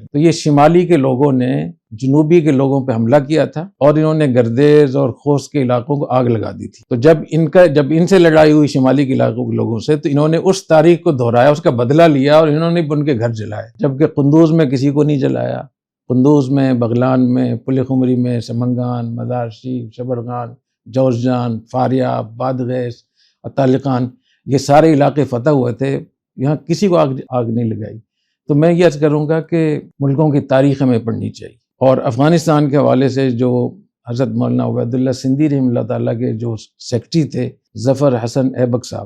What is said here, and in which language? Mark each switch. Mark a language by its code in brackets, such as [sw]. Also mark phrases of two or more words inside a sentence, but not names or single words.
[ur] تو یہ شمالی کے لوگوں نے جنوبی کے لوگوں پہ حملہ کیا تھا اور انہوں نے گردیز اور خوست کے علاقوں کو آگ لگا دی تھی۔ تو جب ان سے لڑائی ہوئی شمالی کے علاقوں کے لوگوں سے، تو انہوں نے اس تاریخ کو دہرایا، اس کا بدلہ لیا اور انہوں نے ان کے گھر جلائے، جبکہ قندوز میں کسی کو نہیں جلایا۔ قندوز میں، بغلان میں، پل خمری میں، سمنگان، مزار شریف، شبرغان، جوزجان، فاریاب، بادغیس اور طالقان، یہ سارے علاقے فتح ہوئے تھے، یہاں کسی کو آگ نہیں لگائی۔ تو میں یہ عرض کروں گا کہ ملکوں کی تاریخ ہمیں پڑھنی چاہیے۔ اور افغانستان کے حوالے سے جو حضرت مولانا عبید اللہ سندھی رحمہ اللہ تعالیٰ کے جو سیکرٹری تھے، ظفر حسن ایبک صاحب،